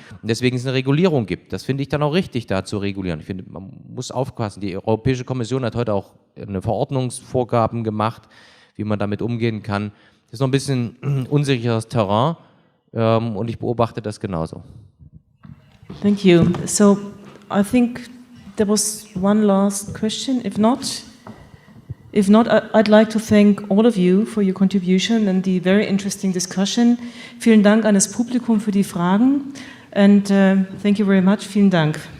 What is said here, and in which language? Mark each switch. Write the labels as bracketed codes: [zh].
[de] Und deswegen es eine Regulierung gibt. Das finde ich dann auch richtig, da zu regulieren. Ich finde, man muss aufpassen. Die Europäische Kommission hat heute auch eine Verordnungsvorgaben gemacht, wie man damit umgehen kann. Das ist noch ein bisschen unsicheres Terrain und ich beobachte das genauso. [en] Thank you. So, I think there was one last question. If not, I'd like to thank all of you for your contribution and the very interesting discussion. [de] Vielen Dank an das Publikum für die Fragen [en] and thank you very much. [de] Vielen Dank.